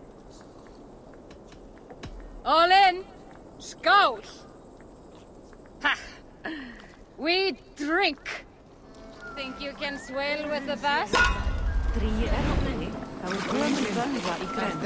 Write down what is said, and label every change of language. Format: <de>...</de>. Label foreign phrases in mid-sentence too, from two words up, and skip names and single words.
<en>All in. Skål! Ha! We drink. Think you can swell with the best?</en> <is>Dríi á henni, þá gömul völva í grennd.</is>